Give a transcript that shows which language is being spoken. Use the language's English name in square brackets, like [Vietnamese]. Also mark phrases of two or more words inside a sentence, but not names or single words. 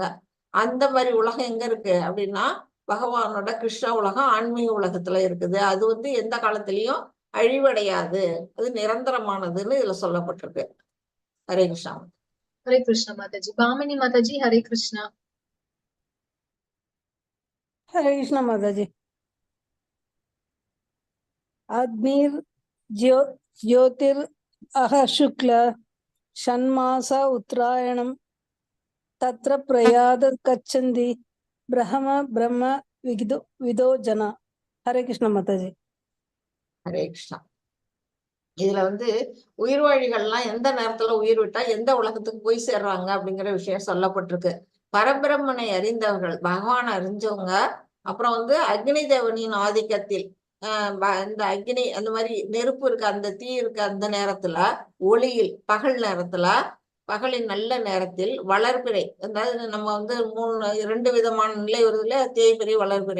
[Tamil] அந்த மாதிரி உலகம் எங்க இருக்கு அப்படின்னா, பகவானோட கிருஷ்ண உலகம் ஆன்மீக உலகத்துல இருக்குது. அது வந்து எந்த காலத்திலயும் அழிவடையாது, அது நிரந்தரமானதுன்னு இதுல சொல்லப்பட்டிருக்கு. ஹரே கிருஷ்ணா. ஹரே கிருஷ்ணா மாதாஜி. பாமினி மாதாஜி, ஹரே கிருஷ்ணா. [Sanskrit] हरे कृष्णा माता जी। अग्निर ज्योतिर अह शुक्ल षण्मास उत्तरायणम तत्र प्रयाद गच्छन्ति ब्रह्म ब्रह्म विदो जना. हरे कृष्णा माता जी। [Tamil] ஹரே கிருஷ்ணா. இதுல வந்து உயிர்வாழிகள்லாம் எந்த நேரத்துல உயிர் விட்டா எந்த உலகத்துக்கு போய் சேர்றாங்க அப்படிங்கிற விஷயம் சொல்லப்பட்டிருக்கு. பரபிரம்மனை அறிந்தவர்கள், பகவான் அறிஞ்சவங்க, அப்புறம் வந்து அக்னி தேவனின் ஆதிக்கத்தில் இந்த அக்னி அந்த மாதிரி நெருப்பு இருக்கு, அந்த தீ இருக்கு, அந்த நேரத்துல ஒளியில் பகல் நேரத்துல, பகலின் நல்ல நேரத்தில் வளர்பிறை, அதாவது நம்ம வந்து 2 விதமான நிலை வருதுல, தேய்பிறை வளர்பிறை.